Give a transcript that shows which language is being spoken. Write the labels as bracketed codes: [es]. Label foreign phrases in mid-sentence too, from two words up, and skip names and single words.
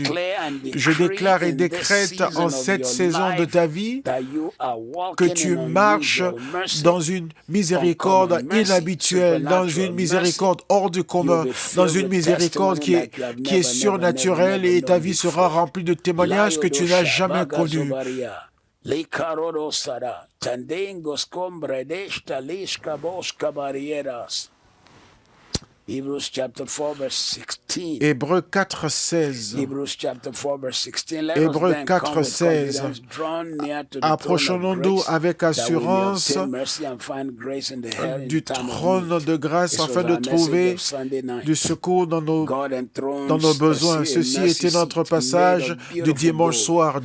[fr] Je déclare et décrète en cette saison de ta vie que tu marches dans une miséricorde inhabituelle, dans une miséricorde hors du commun, dans une miséricorde qui est surnaturelle, et ta vie sera remplie de témoignages que tu n'as jamais connus. Likarorosara, tandengos combredesta lisca bosca barrieras. [en] Hebrews chapter 4 verse 16. [fr] Hébreux 4, 16. [en] Hebrews chapter 4 verse 16. [fr] Hébreux 4, 16. Approchons-nous avec assurance du trône de grâce afin de trouver du secours dans nos besoins. Ceci était notre passage du dimanche soir.